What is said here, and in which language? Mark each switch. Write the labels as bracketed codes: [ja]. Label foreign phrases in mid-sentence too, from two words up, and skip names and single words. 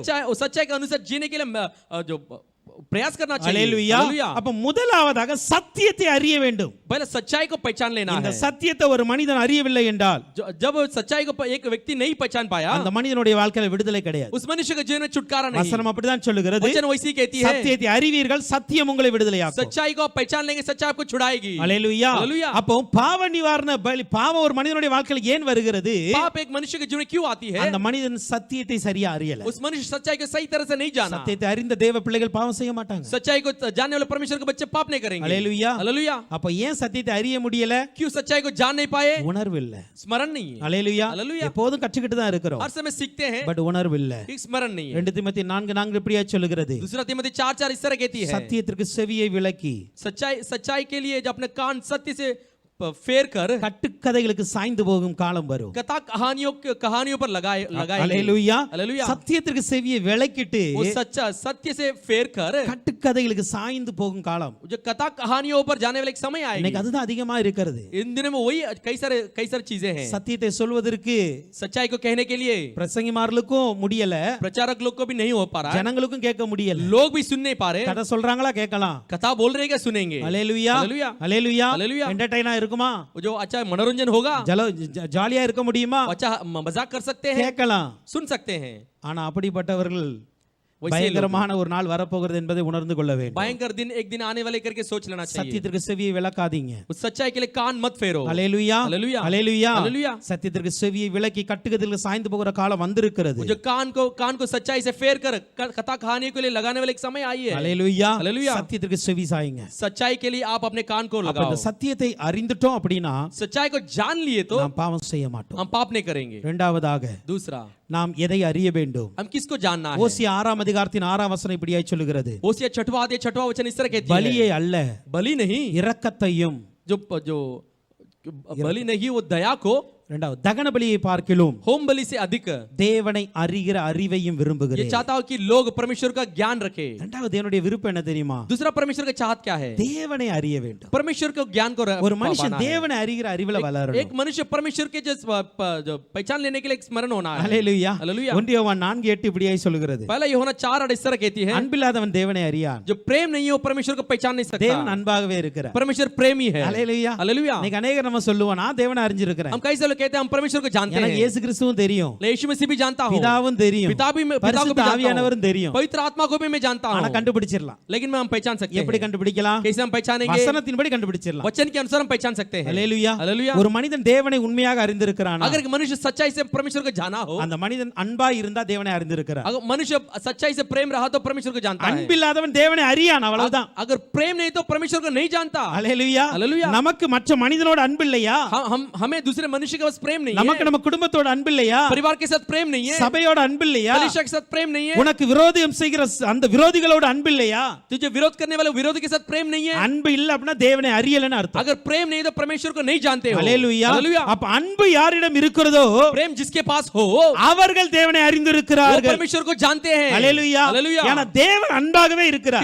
[hi] सच्चाई के अनुसार जीने के लिए जो प्रयास करना चाहिए। [ta] அல்லேலூயா. [hi] हालेलुया। [ta] அப்ப முதலாவதாக சத்தியத்தை அறிய வேண்டும். [hi] पहले सच्चाई को पहचान लेना [ta] இந்த [hi] है। [ta] சத்தியத்தை ஒரு மனிதன் அறியவில்லை என்றால் [hi] जब सच्चाई को एक व्यक्ति नहीं पहचान पाया, [ta] அந்த மனிதனுடைய வாழ்க்கையில விடுதலை கிடையாது. [hi] उस मनुष्य के जीवन में छुटकारा नहीं। [ta] வசனம் அப்படிதான் சொல்லுகிறது, [hi] वचन वैसी कहती है, [ta] சத்தியத்தை அறிவீர்கள், சத்தியம் உங்களை விடுதலையாக்கும். [hi] सच्चाई को पहचान लेंगे, सच्चाई आपको छुड़ाएगी। [ta] அல்லேலூயா. [hi] हालेलुया। [ta] அப்போ பாவ நிவாரண பலி, பாவம் ஒரு மனிதனுடைய வாழ்க்கையில ஏன் வருகிறது? [hi] पाप एक मनुष्य के जीवन में क्यों आती है? [ta] அந்த மனிதன் சத்தியத்தை சரியா அறியல. [hi] उस मनुष्य सच्चाई को सही तरह से नहीं जाना। [ta] சத்தியத்தை அறிந்த தேவ பிள்ளைகள் பாவம் செய்ய மாட்டாங்க. [hi] सच्चाई को जानने वाले परमेश्वर के बच्चे पाप नहीं करेंगे। [ta] அல்லேலூயா. [hi] हालेलुया। [ta] அப்ப ஏன் சத்தியத்தை அறிய முடியல? [hi] क्यों सच्चाई को जान नहीं पाए? [ta] உணர்வு இல்ல. [hi] स्मरण नहीं है। [ta] அல்லேலூயா. [hi] हालेलुया। [ta] எப்போதும் கற்றுக்கிட்டு தான் இருக்கிறோம், [hi] हर समय सीखते हैं, [ta] பட் உணர்வு இல்ல. [hi] एक स्मरण नहीं है। [ta] 2 தீமோத்தேயு 4:4 இப்படியா சொல்லுகிறது, [hi] दूसरा तीमुथियुस 4:4 इस तरह कहती है, [ta] சத்தியத்திற்கு செவியை விலக்கி [hi] सच्चाई के लिए जो अपने कान सत्य से फेर कर [ta] கட்டுக்கதைகளுக்கு சாய்ந்து போகும் காலம் வரும். [hi] कथा कहानियों पर लगाए [ta] அல்லேலூயா. [hi] हालेलुया। [ta] சத்தியத்திற்கு செவியை விலக்கிட்டு [hi] वो सत्य से फेर कर [ta] கட்டுக்கதைகளுக்கு சாய்ந்து போகும் காலம், [hi] जो कथा कहानियों पर जाने वाले एक समय आएगी। [ta] இன்னைக்கு அதுதான் அதிகமா இருக்கிறது. [hi] इन दिनों में वही कई सारे चीजें हैं। [ta] சத்தியத்தை சொல்வதற்கு [hi] सच्चाई को कहने के लिए [ta] பிரசங்கிமார்களுக்கும் முடியல, [hi] प्रचारक लोग को भी नहीं हो पा रहा है, [ta] ஜனங்களுக்கும் கேட்க முடியல. [hi] लोग भी सुन नहीं पा रहे। [ta] கதை சொல்றாங்களா கேட்கலாம், [hi] कथा बोल रहे क्या सुनेंगे? [ta] அல்லேலூயா. [hi] हालेलुया। [ta] அல்லேலூயா. [hi] हालेलुया। [ta] என்டர்டெய்னா இருக்குமா, [hi] जो अच्छा मनोरंजन होगा, [ta] ஜாலியா இருக்க முடியுமா, [hi] अच्छा मजाक कर सकते हैं, [ta] கேட்கலாம். [hi] सुन सकते हैं। [ta] ஆனா அப்படிப்பட்டவர்கள் [hi] वैसे [ta] பயங்கரமான ஒரு நாள் வரப்போகிறது என்பதை உணர்ந்து கொள்ள வேண்டும். [hi] भयंकर दिन एक दिन आने वाले करके सोच लेना चाहिए। [ta] சத்தியத்திற்கு செவியை விலக்காதீங்க. [hi] उस सच्चाई के लिए कान मत फेरो। [ta] அல்லேலூயா. [hi] हालेलुया। [ta] அல்லேலூயா. [hi] हालेलुया। [ta] சத்தியத்திற்கு செவியை விலக்கி கட்டுக்கதைகளுக்கு சாய்ந்து போகிற காலம் வந்திருக்கிறது. [hi] जो कान को सच्चाई से फेर कर कथा कहानी के लिए लगाने वाले एक समय आई है। [ta] அல்லேலூயா. [hi] हालेलुया। [ta] சத்தியத்திற்கு செவி சாயுங்க. [hi] सच्चाई के लिए आप अपने कान को [ta] அப்ப [hi] लगाओ। [ta] இந்த சத்தியத்தை அறிந்துட்டோம் அப்படினா [hi] सच्चाई को जान लिए तो [ta] நாம் பாவம் செய்ய மாட்டோம். [hi] हम पाप नहीं करेंगे। [ta] இரண்டாவதாக [hi] दूसरा, [ta] நாம் எதை அறிய வேண்டும்? [hi] हम किसको जानना है? [ta] ஓசியா 6 அதிகாரத்தின் 6 வசனம் இப்படியாய் சொல்லுகிறது, [hi] ओसिया 6वां वचन इस तरह कहती है, [ta] பலியை அல்ல [hi] बलि नहीं, [ta] இரக்கத்தையும் [hi] जो बलि नहीं वो दया को [ta] இரண்டாவது தகன பலியை பார்க்கிலும் [hi] होम बलि से अधिक [ta] தேவனை அறிகிற அறிவையும் [hi] ये [ta] விரும்புகிறேன். [hi] चाहता हूं कि लोग परमेश्वर का ज्ञान रखे। [ta] இரண்டாவது தேவனுடைய விருப்பம் என்ன தெரியுமா? [hi] दूसरा परमेश्वर का चाहत क्या है? [ta] தேவனை அறிய வேண்டும். [hi] परमेश्वर के ज्ञान को [ta] ஒரு மனுஷன் [hi] पाना है। [ta] தேவனை அறிகிற அறிவுல [hi] एक [ta] வளரணும். [hi] मनुष्य परमेश्वर के जो पहचान लेने के लिए एक स्मरण होना है। [ta] ஹல்லேலூயா. [hi] हालेलुया। [ta] 1 யோவான் 4:8 இப்படியாய் சொல்கிறது. [hi] पहला यूहन्ना 4:8 इस तरह कहती है, [ta] அன்பில்லாதவன் தேவனை அறியான். [hi] जो प्रेम नहीं है वो परमेश्वर को पहचान नहीं [ta] தேவன் [hi] सकता। [ta] அன்பாகவே இருக்கிறார். [hi] परमेश्वर प्रेमी है। [ta] ஹல்லேலூயா. [hi] हालेलुया। [ta] இன்னைக்கு अनेक நம்ம சொல்லுவோம் நான் தேவனை அறிஞ்சிருக்கிறேன். [hi] हम कई सालों कहते हैं हम परमेश्वर को जानते [ta] எனக்கு [hi] हैं। [ta] இயேசு கிறிஸ்துவும் தெரியும். [hi] यीशु मसीह भी जानता हूं, [ta] பிதாவும் தெரியும். [hi] पिता को भी [ta] பரிசுத்த [hi] जानता [ta] ஆவியானவரும் [hi] हूं, [ta] தெரியும். [hi] पवित्र आत्मा को भी मैं जानता [ta] ஆனா [hi] हूं, [ta] கண்டுபிடிச்சிரலாம். [hi] लेकिन मैं हम पहचान सकते [ta] எப்படி [hi] हैं। [ta] கண்டுபிடிக்கலாம்? [hi] कैसे हम पहचानेंगे? [ta] வசனத்தின்படி கண்டுபிடிச்சிரலாம். [hi] वचन के अनुसार हम पहचान सकते हैं। [ta] ஹல்லேலூயா. [hi] हालेलुया। [ta] ஒரு மனிதன் தேவனை உண்மையாக அறிந்திருக்கிறானா [hi] अगर एक मनुष्य सच्चाई से परमेश्वर को जाना हो, [ta] அந்த மனிதன் அன்பா இருந்தா தேவனை அறிந்திருக்கிறார். [hi] अगर मनुष्य सच्चाई से प्रेम रहा तो परमेश्वर को जानता है। [ta] அன்பில்லாதவன் தேவனை அறியான் அவ்வளவுதான். [hi] अगर प्रेम नहीं तो परमेश्वर को नहीं जानता। [ta] ஹல்லேலூயா. [hi] हालेलुया। [ta] நமக்கு மற்ற மனிதனோட அன்பு இல்லையா? [hi] हमें दूसरे मनुष्य के पास प्रेम नहीं [ta] நமக்கு [hi] है, [ta] நம்ம குடும்பத்தோட அன்பு இல்லையா? [hi] परिवार के साथ प्रेम नहीं है, [ta] சபையோட அன்பு இல்லையா? [hi] कलीसिया के साथ प्रेम नहीं है, [ta] உனக்கு விரோதம் செய்கிற அந்த விரோதிகளோட அன்பு இல்லையா? [hi] तुझे विरोध करने वाले विरोधी के साथ प्रेम नहीं है। [ta] அன்பு இல்ல அப்படினா தேவனை அறியலன்னு அர்த்தம். [hi] अगर प्रेम नहीं तो परमेश्वर को नहीं जानते हो। [ta] ஹல்லேலூயா. [hi] हालेलुया। [ta] அப்ப அன்பு யாரிடம் இருக்கிறதோ [hi] प्रेम जिसके पास हो [ta] அவர்கள் தேவனை [hi] वो [ta] அறிந்திருக்கிறார்கள். [hi] परमेश्वर को जानते हैं। [ta] ஹல்லேலூயா. [hi] हालेलुया। [ta] ஏன்னா தேவன் அன்பாகவே இருக்கிறார்.